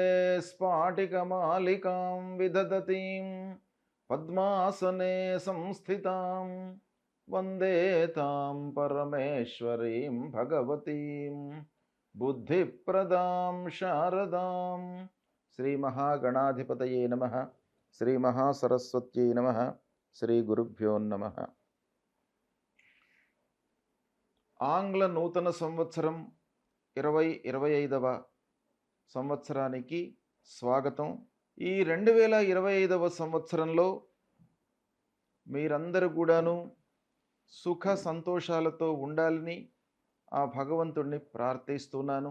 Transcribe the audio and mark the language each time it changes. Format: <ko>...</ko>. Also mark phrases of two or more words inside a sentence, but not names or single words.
<sa>स्फाटिकमालिकां विदधतीं पद्मासने संस्थितां वन्दे तां परमेश्वरीं भगवतीं बुद्धिप्रदां शारदां श्री महागणाधिपतये नमः श्री महासरस्वत्यै नमः श्री गुरुभ्यो नमः।</sa> <te>ఆంగ్ల నూతన సంవత్సరం 2025వ సంవత్సరానికి స్వాగతం. ఈ 2025వ సంవత్సరంలో మీరందరూ కూడాను సుఖ సంతోషాలతో ఉండాలని ఆ భగవంతుడిని ప్రార్థిస్తున్నాను.</te>